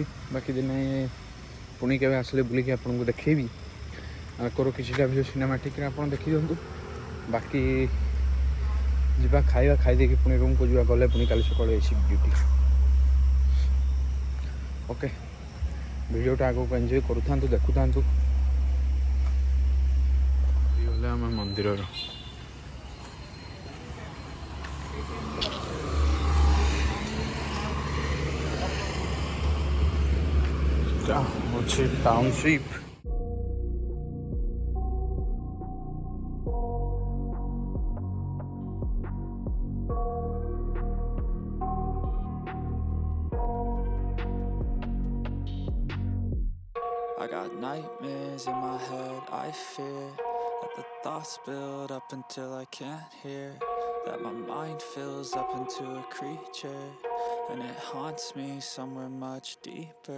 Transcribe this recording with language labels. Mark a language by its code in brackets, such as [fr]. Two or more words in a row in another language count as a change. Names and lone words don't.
[or] ବାକି ଦିନେ ପୁଣି କେବେ ଆସିଲେ ବୁଲିକି ଆପଣଙ୍କୁ ଦେଖେଇବି। ଆଗର କିଛିଟା ଭିଡ଼ିଓ ସିନେମାଟିକ୍ରେ ଆପଣ ଦେଖିଦିଅନ୍ତୁ। ବାକି ଯିବା ଖାଇବା, ଖାଇଦେଇକି ପୁଣି ରୁମ୍କୁ ଯିବା। ଗଲେ ପୁଣି କାଲି ସକାଳୁ ଏସି ଡ୍ୟୁଟି। ଓକେ, ଭିଡ଼ିଓଟା ଆଗକୁ ଏଞ୍ଜୟ କରୁଥାନ୍ତୁ ଦେଖୁଥାନ୍ତୁ ଗଲେ ଆମ ମନ୍ଦିର ଟାଉନସିପ୍ [en] I got nightmares in my head, I fear that the thoughts build up until I can't hear, that my mind fills up into a creature, and it haunts me somewhere much deeper.